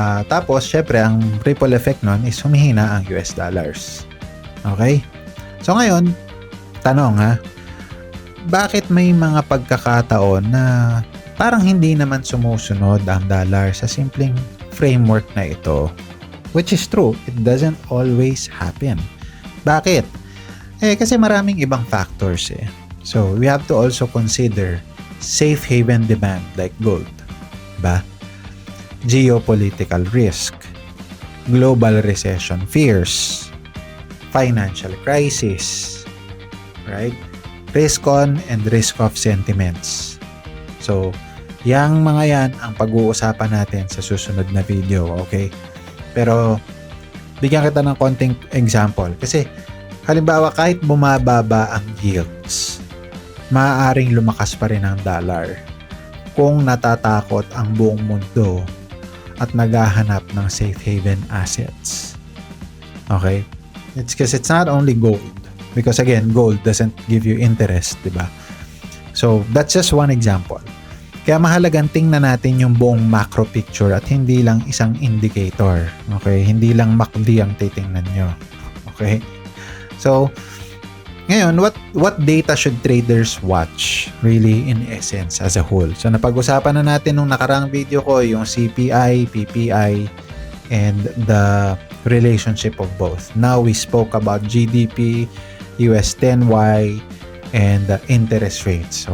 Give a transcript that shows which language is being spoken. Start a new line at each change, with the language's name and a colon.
Filipino: Tapos, syempre, ang
English: ripple effect
Filipino: nun is humihina ang US dollars. Okay? So, ngayon, tanong bakit may mga pagkakataon na parang hindi naman sumusunod ang dollar sa simpleng framework na ito?
English: Which is true, it doesn't always happen. Bakit?
Filipino: Kasi maraming ibang
English: factors So, we have to also consider safe haven demand like gold, ba? Geopolitical risk, global recession fears, financial crisis, right? Risk on and risk off sentiments.
Filipino: So, yang mga yan ang pag-uusapan natin sa susunod na video, okay? Pero, bigyan kita ng konting example. Kasi, halimbawa, kahit bumababa ang yields, maaaring lumakas pa rin ang dollar kung natatakot ang buong mundo at naghahanap ng safe haven assets. Okay?
English: It's because it's not only gold. Because again, gold doesn't give you interest, di ba? So, that's just one example.
Filipino: Kaya mahalagang tingnan natin yung buong macro picture at hindi lang isang indicator. Okay? Hindi lang MACD ang titingnan nyo.
English: Okay? So, ngayon, what data should traders watch really in essence as a whole?
Filipino: So, napag-usapan na natin nung nakarang video ko yung CPI, PPI, and
English: the relationship of both. Now, we spoke about GDP, US 10Y, and the interest rates.